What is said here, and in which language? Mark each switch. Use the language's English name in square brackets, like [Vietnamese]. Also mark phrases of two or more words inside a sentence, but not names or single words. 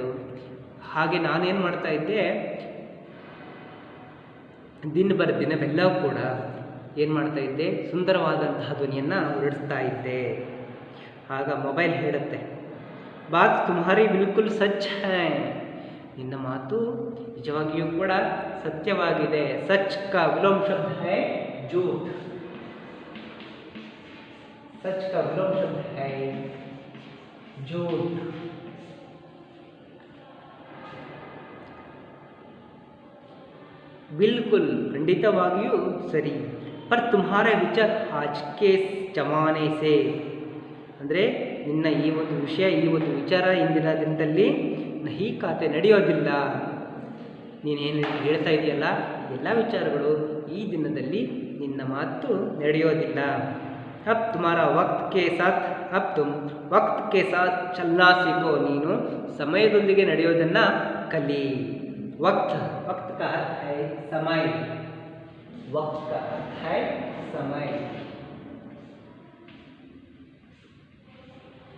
[Kannada] ಹಾಗೆ ನಾನೇನು ಮಾಡ್ತಾ ಇದ್ದೆ, ದಿನವೆಲ್ಲ ಕೂಡ ಏನು ಮಾಡ್ತಾ ಇದ್ದೆ, ಸುಂದರವಾದಂತಹ ಧ್ವನಿಯನ್ನು ಹೊರಡಿಸ್ತಾ ಇದ್ದೆ. ಆಗ ಮೊಬೈಲ್ ಹೇಳುತ್ತೆ, [Hindi] बात तुम्हारी बिल्कुल सच है. [Kannada] ನಿನ್ನ ಮಾತು ನಿಜವಾಗಿಯೂ ಕೂಡ ಸತ್ಯವಾಗಿದೆ. [Hindi] सच का विलोम शब्द है झूठ. सच का विलोम शब्द है झूठ. [Kannada] बिल्कुल ಖಂಡಿತವಾಗಿಯೂ ಸರಿ. [Hindi] पर तुम्हारे विचार आज के जमाने से, [Kannada] ಅಂದರೆ ನಿನ್ನ ಈ ಒಂದು ವಿಷಯ, ಈ ಒಂದು ವಿಚಾರ ಇಂದಿನ ದಿನದಲ್ಲಿ [Hindi] नहि खाते [Kannada] ನಡೆಯೋದಿಲ್ಲ. ನೀನೇನು ಹೇಳ್ತಾ ಇದೆಯಲ್ಲ, ಎಲ್ಲ ವಿಚಾರಗಳು ಈ ದಿನದಲ್ಲಿ ನಿನ್ನ ಮಾತು ನಡೆಯೋದಿಲ್ಲ. [Hindi] अब तुम्हारा वक्त के साथ, अब तुम वक्त के साथ चलना सीखो. [Kannada] ನೀನು ಸಮಯದೊಂದಿಗೆ ನಡೆಯೋದನ್ನು ಕಲಿ. [Hindi] वक्त, वक्त का अर्थ है समय. वक्त का अर्थ है समय.